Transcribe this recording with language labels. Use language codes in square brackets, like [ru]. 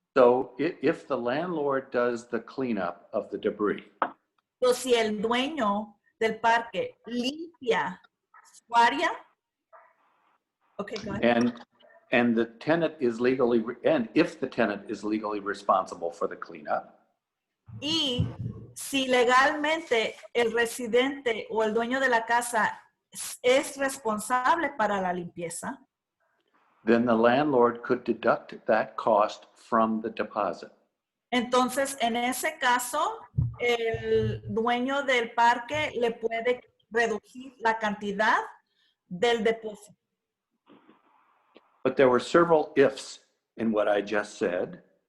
[en] So if the landlord does the cleanup of the debris. [es] So, si el dueño del parque limpia su área, [en] okay, go ahead. And the tenant is legally, and if the tenant is legally responsible for the cleanup. [es] Y si legalmente el residente o el dueño de la casa es responsable para la limpieza, [en] then the landlord could deduct that cost from the deposit. [es] entonces en ese caso el dueño del parque le puede reducir la cantidad del depósito. [en] But there were several ifs in what I just said.